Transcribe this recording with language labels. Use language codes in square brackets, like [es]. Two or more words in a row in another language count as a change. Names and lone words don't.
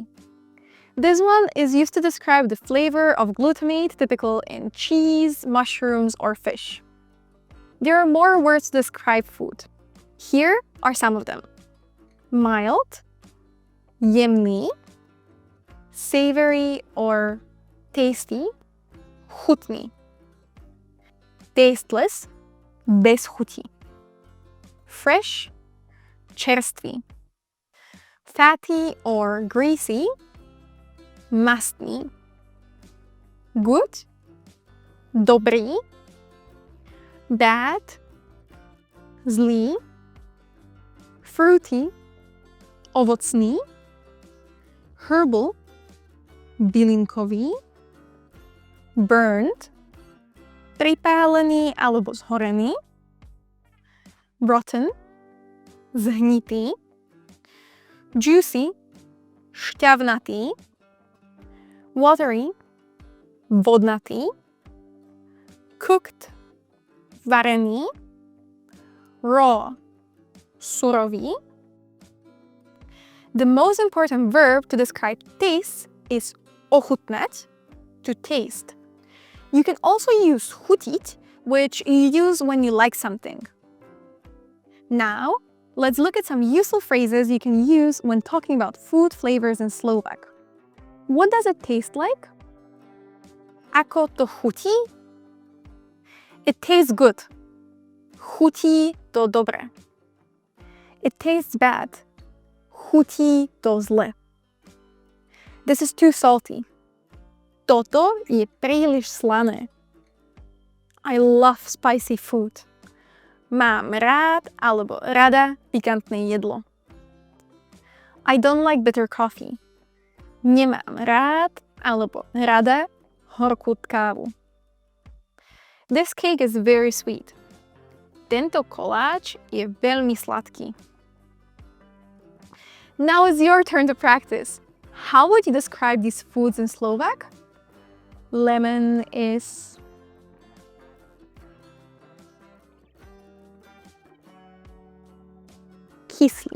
[en] This one is used to describe the flavor of glutamate typical in cheese, mushrooms, or fish. There are more words to describe food. Here are some of them. Mild, jemný, savory or tasty, [sk] chutný. [en] Tasteless, [sk] bez chuti. [en] Fresh, čerstvý. Fatty or greasy, mastný. Good, [sk] dobrý. [en] Bad, zlý. Fruity, ovocný. Herbal, bylinkový. Burned, [sk] pripálený alebo zhorený. [en] Rotten, zhnitý. Juicy, šťavnatý. Watery, vodnatý. Cooked, varený. Raw, surový. The most important verb to describe taste is ochutnať, to taste. You can also use chutiť, which you use when you like something. Now, let's look at some useful phrases you can use when talking about food flavors in Slovak. What does it taste like? [sk] Ako to chutí? [en] It tastes good. [sk] Chutí to dobre. [en] It tastes bad. [sk] Chutí to zle. [en] This is too salty. [sk] Toto je príliš slané. [en] I love spicy food. [sk] Mám rád alebo rada pikantné jedlo. [en] I don't like bitter coffee. [sk] Nemám rád alebo rada horkú kávu. [en] This cake is very sweet. [sk] Tento koláč je veľmi sladký. [en] Now it's your turn to practice. How would you describe these foods in Slovak? Lemon is... kyslý.